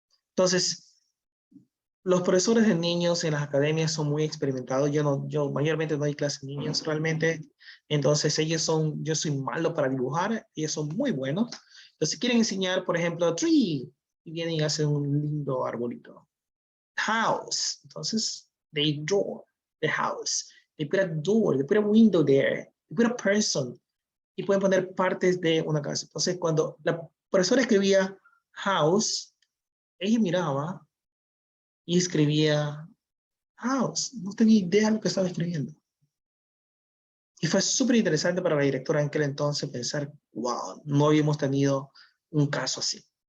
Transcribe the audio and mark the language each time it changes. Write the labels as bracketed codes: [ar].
[es] Entonces, los profesores de niños en las academias son muy experimentados. Yo mayormente no doy clases de niños realmente. Entonces yo soy malo para dibujar, ellos son muy buenos. Entonces quieren enseñar, por ejemplo, tree, y vienen y hacen un lindo arbolito. [en] House, [es] entonces [en] they draw the house. They put a door, they put a window there, they put a person. [es] Y pueden poner partes de una casa. Entonces cuando la profesora escribía house, ella miraba y escribía house. No tenía idea de lo que estaba escribiendo. Y fue súper interesante para la directora en aquel entonces pensar, wow, no habíamos tenido un caso así.